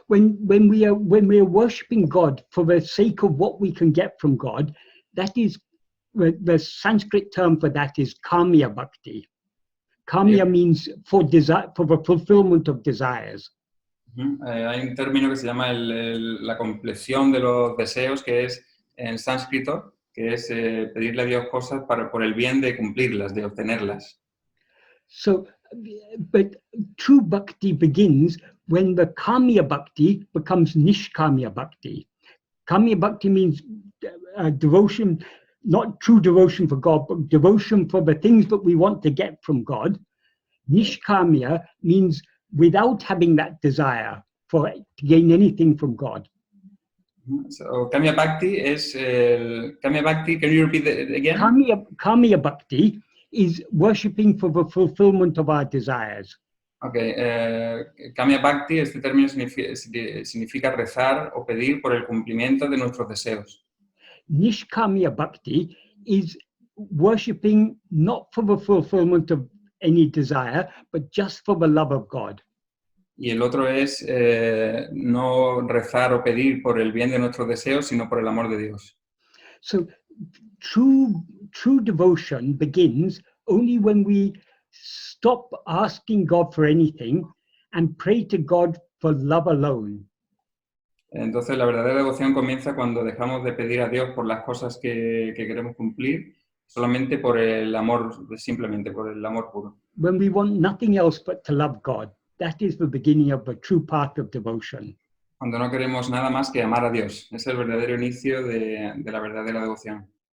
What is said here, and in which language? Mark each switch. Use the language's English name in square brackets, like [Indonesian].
[English] When we are worshiping God for the sake of what we can get from God, that is the Sanskrit term for that is kamya bhakti. Kamya means for desire, for the fulfillment of desires. [Spanish] Hay un término que se llama la compleción de los deseos, que es en sánscrito, que es pedirle a Dios cosas por el bien de cumplirlas, de obtenerlas. [English] So, but true bhakti begins when the kamya bhakti becomes nishkamya bhakti. Kamya bhakti means devotion, not true devotion for God, but devotion for the things that we want to get from God. Nishkamya means without having that desire to gain anything from God. So, Kamya Bhakti is, Kamya Bhakti, can you repeat it again? Kamya Bhakti is worshipping for the fulfillment of our desires. [Spanish] Okay, Kamya Bhakti, este término significa rezar o pedir por el cumplimiento de nuestros deseos. [English] Nishkamya Bhakti is worshipping not for the fulfillment of any desire, but just for the love of God. [Spanish] Y el otro es no rezar o pedir por el bien de nuestros deseos, sino por el amor de Dios. [English] So true devotion begins only when we stop asking God for anything and pray to God for love alone. [Spanish] Entonces la verdadera devoción comienza cuando dejamos de pedir a Dios por las cosas que queremos cumplir, solamente por el amor, simplemente por el amor puro. [English] When we want nothing else but to love God, that is the beginning of the true path of devotion. [Spanish] Cuando no queremos nada más que amar a Dios. Es el verdadero inicio de la verdadera devoción.